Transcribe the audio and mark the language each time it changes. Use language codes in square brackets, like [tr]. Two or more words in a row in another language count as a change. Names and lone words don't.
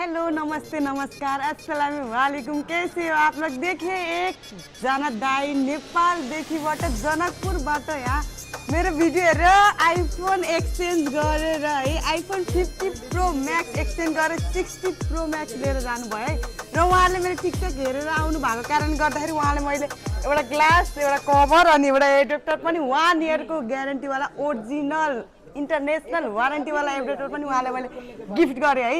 [hi] हेलो नमस्ते नमस्कार [ar] السلام عليكم [hi] कैसे हो आप लोग। [ne] देखिए एक जना दाई नेपालदेखिबाट जनकपुरबाट यहाँ मेरो भिडियो हेरेर आइफोन एक्सचेन्ज गरेर है आइफोन 50 प्रो मैक्स एक्सचेन्ज गरेर 60 प्रो मैक्स लिएर जानुभयो है। र उहाँले मेरो टिकटक हेरेर आउनु भएको कारणले गर्दाखेरि उहाँले मैले एउटा ग्लास एउटा कभर अनि एउटा एडेप्टर पनि 1 इयरको ग्यारेन्टीवाला [en] original international warranty [ne] वाला एडेप्टर पनि उहाँले मैले गिफ्ट गरे है।